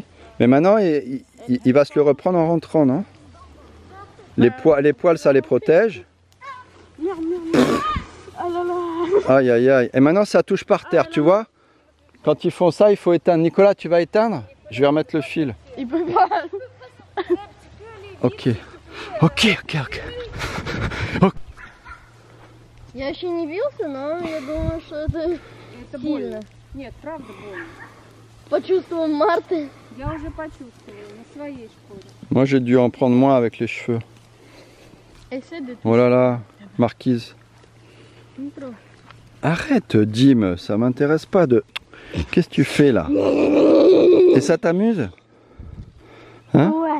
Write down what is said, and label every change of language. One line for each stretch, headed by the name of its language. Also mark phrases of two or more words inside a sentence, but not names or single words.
French: Mais maintenant, il va se le reprendre en rentrant, non? Les poils, ça les protège. Merde, merde, merde. Oh là là. Aïe, aïe, aïe. Et maintenant, ça touche par terre, tu vois? Quand ils font ça, il faut éteindre. Nicolas, tu vas éteindre? Je vais remettre le fil. Il peut pas. Ok. Ok.
Russian: Я еще не бился, но я думаю, что это сильно. Нет, правда больно. Почувствовал Марты. Я уже почувствовала на своей шкуре.
French: Moi, j'ai dû en prendre moins avec les cheveux. Essaie de... Oh là là, Marquise. Arrête, Dim, ça m'intéresse pas de... Qu'est-ce que tu fais là? Et ça t'amuse? Hein? Ouais.